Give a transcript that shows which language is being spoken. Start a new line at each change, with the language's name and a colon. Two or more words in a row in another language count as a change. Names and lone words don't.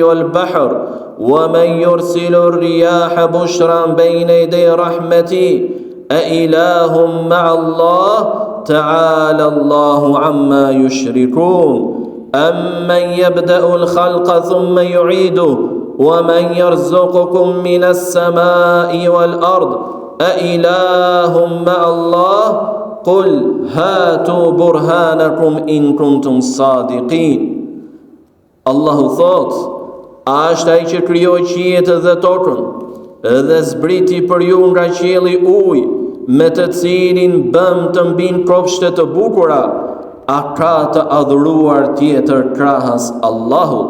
Arabic: والبحر ومن يرسل الرياح بشرا بين يدي رحمته أإله مع الله تعالى الله عما يشركون أمن يبدأ الخلق ثم يعيده ومن يرزقكم من السماء والأرض أإله مع الله قل هاتوا برهانكم إن كنتم صادقين.
Albanian: Allahu thot, është ai që krijoi qiejt dhe tokën, dhe zbriti për ju nga qielli ujë, me të cilin bëm të mbin kopshte të bukura. A ka të adhuruar tjetër krahas Allahut?